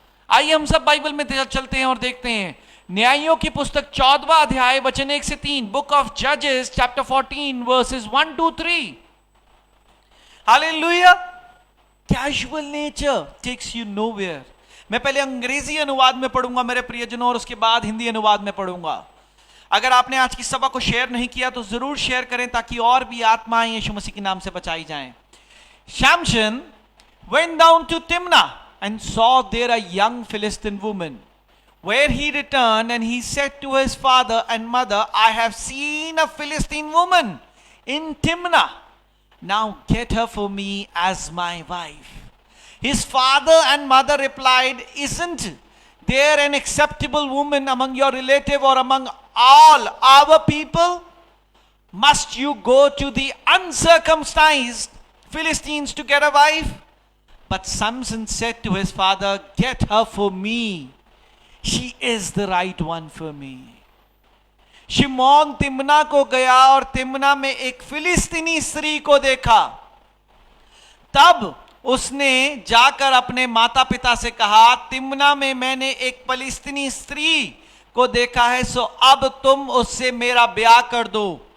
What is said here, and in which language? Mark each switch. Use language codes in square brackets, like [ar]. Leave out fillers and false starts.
[hi] आइए हम सब बाइबल में चलते हैं और देखते हैं न्यायों की पुस्तक 14वां अध्याय वचन 1 से 3, [en] Book of जजेस chapter 14 versus 1 to 3। [hi] Hallelujah. [en] Casual nature takes you nowhere. [hi] मैं पहले अंग्रेजी अनुवाद में पढ़ूंगा मेरे प्रियजनों, और उसके बाद हिंदी अनुवाद में पढ़ूंगा। अगर आपने आज की सभा को शेयर नहीं किया तो जरूर शेयर करें ताकि और भी आत्माएं यीशु मसीह के नाम से बचाई जाएं। [en] Samson went down to Timnah and saw there a young Philistine woman, where he returned and he said to his father and mother, I have seen a Philistine woman in Timnah. Now get her for me as my wife. His father and mother replied, Isn't there an acceptable woman among your relative or among all our people? Must you go to the uncircumcised Philistines to get a wife? But Samson said to his father, Get her for me. She is the right one for me. [hi] Simeon Timna को गया और Timna में एक फिलिस्तीनी स्त्री को देखा। तब उसने जाकर अपने माता पिता से कहा, तिम्ना में मैंने एक फिलिस्तीनी स्त्री को देखा है, सो अब तुम उससे मेरा ब्याह कर दो।